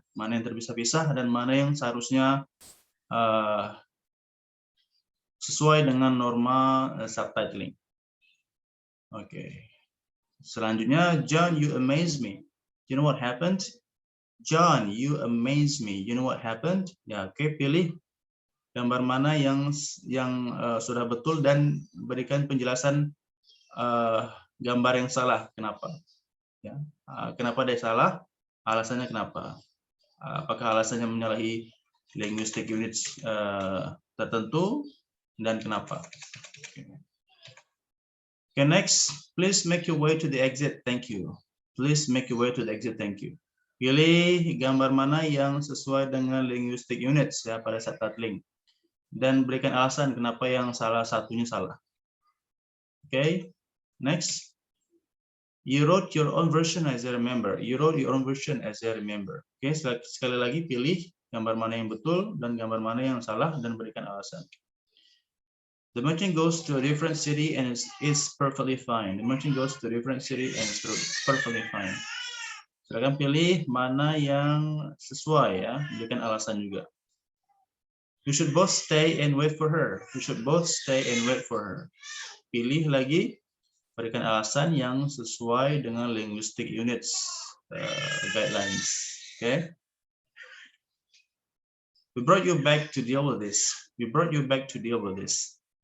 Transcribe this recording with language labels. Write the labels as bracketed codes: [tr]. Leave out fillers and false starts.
[id] Mana yang terpisah-pisah dan mana yang seharusnya sesuai dengan norma subtitling. Oke. Selanjutnya, [en] John, you amaze me. You know what happened? John, you amaze me. You know what happened? [id] Ya, oke, pilih gambar mana yang sudah betul dan berikan penjelasan gambar yang salah. Kenapa? Ya, kenapa dia salah? Alasannya kenapa? Apakah alasannya menyalahi linguistic units tertentu dan kenapa? [en] Okay, next, please make your way to the exit. Thank you. Please make your way to the exit. Thank you. [id] Pilih gambar mana yang sesuai dengan linguistic units ya pada subtitling dan berikan alasan kenapa yang salah satunya salah. [en] Okay, next. You wrote your own version as I remember. You wrote your own version as I remember. [id] Okay, sekali lagi pilih gambar mana yang betul dan gambar mana yang salah dan berikan alasan. [en] The merchant goes to a different city and is perfectly fine. The merchant goes to a different city and is perfectly fine. [id] Silakan pilih mana yang sesuai ya, berikan alasan juga. [en] You should both stay and wait for her. You should both stay and wait for her. [id] Pilih lagi, berikan alasan yang sesuai dengan linguistic units guidelines. Okay. [en] We brought you back to deal with this. We brought you back to deal with this.